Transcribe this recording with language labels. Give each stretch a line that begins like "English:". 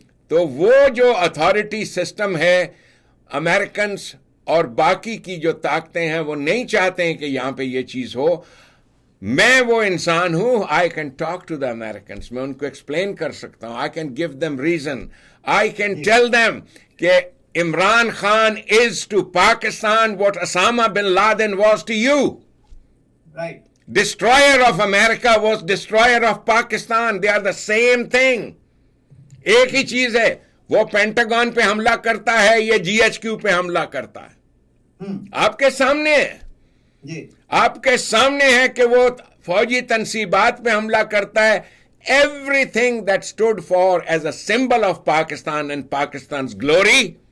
Urdu: تو وہ جو اتھارٹی سسٹم ہے، امریکنز اور باقی کی جو طاقتیں ہیں، وہ نہیں چاہتے ہیں کہ یہاں پہ یہ چیز ہو. میں وہ انسان ہوں،
English: I can talk to the Americans,
Urdu: میں ان کو ایکسپلین کر سکتا ہوں.
English: I can give them reason, I can tell them کہ Imran Khan is to Pakistan what Osama bin Laden was to you. Right. Destroyer of America was destroyer of Pakistan. They are the same thing.
Urdu: ایک ہی چیز ہے. وہ Pentagon پہ حملہ کرتا ہے، یہ GHQ پہ حملہ کرتا ہے. آپ کے سامنے ہے. جی آپ کے سامنے ہے کہ وہ فوجی تنصیبات پہ حملہ کرتا ہے.
English: Everything that stood for as a symbol of Pakistan and Pakistan's glory,